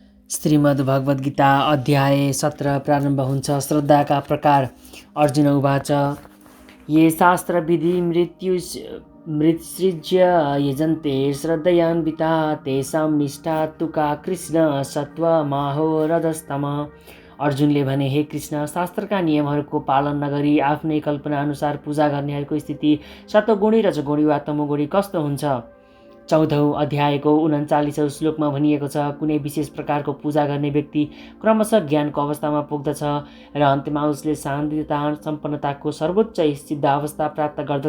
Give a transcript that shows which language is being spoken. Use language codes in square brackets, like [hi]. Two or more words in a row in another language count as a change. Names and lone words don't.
[ne] श्रीमद् भगवद् गीता अध्याय 17 प्रारम्भ हुन्छ। श्रद्धाका प्रकार। [sa] अर्जुन उवाच ये शास्त्रविधि मृत्सृज्य यजन्ते श्रद्धयान्विता तेषां निष्ठा तु का कृष्ण सत्त्वमाहो रजस्तम। [ne] अर्जुनले भने, हे कृष्ण, शास्त्रका नियमहरूको पालन नगरी आफ्नै कल्पनाअनुसार पूजा गर्नेहरूको स्थिति सत्वगुणी रजगुणी वा तमोगुणी कस्तो हुन्छ? 14औं अध्यायको 39औं श्लोकमा भनिएको छ, कुनै विशेष प्रकारको पूजा गर्ने व्यक्ति क्रमशः ज्ञानको अवस्थामा पुग्दछ र अन्त्यमा उसले शान्ति तथा सम्पन्नताको सर्वोच्च सिद्ध अवस्था प्राप्त गर्दछ।